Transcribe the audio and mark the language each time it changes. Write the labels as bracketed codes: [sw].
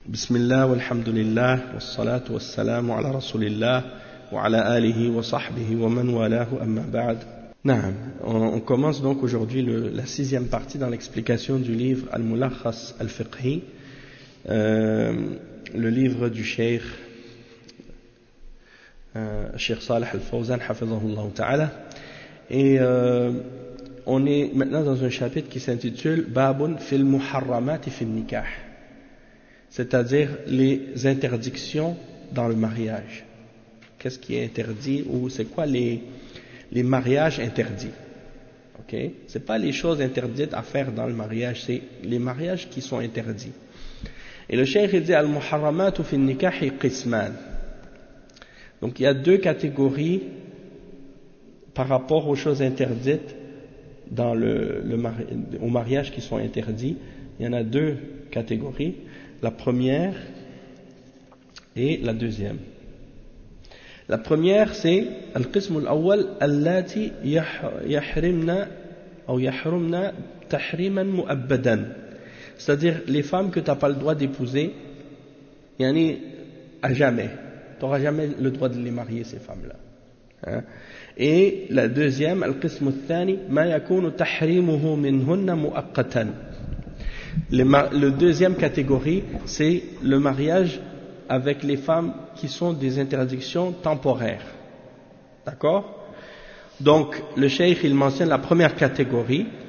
[ar] بسم الله والحمد لله والصلاة والسلام على رسول الله وعلى آله وصحبه ومن والاه أما بعد. نعم. [fr] On commence donc aujourd'hui la sixième partie dans l'explication du livre Al-Mulakhas Al-Fiqhi, le livre du Cheikh Cheikh Salih Al-Fawzan [ar] حفظه الله تعالى. [fr] Et on est maintenant dans un chapitre qui s'intitule Babun fil Muharramat fil Nikah, c'est-à-dire les interdictions dans le mariage. Qu'est-ce qui est interdit, ou c'est quoi les mariages interdits? Ok, c'est pas les choses interdites à faire dans le mariage, c'est les mariages qui sont interdits. Et le cheikh dit al-muharramatu fi nikah qisman. Donc il y a deux catégories par rapport aux choses interdites dans au mariage qui sont interdits. Il y en a deux catégories. La première et la deuxième. La première, c'est [ar] القسم الأول التي يحرمنا أو يحرمنا تحريما مؤبدا. [fr] C'est-à-dire les femmes que tu n'as pas le droit d'épouser, yani à jamais. Tu n'auras jamais le droit de les marier, ces femmes-là. Hein? Et la deuxième, [ar] القسم الثاني ما يكون تحريمه منهن مؤقتا. [fr] Le deuxième catégorie, c'est le mariage avec les femmes qui sont des interdictions temporaires. D'accord? Donc, le cheikh, il mentionne la première catégorie.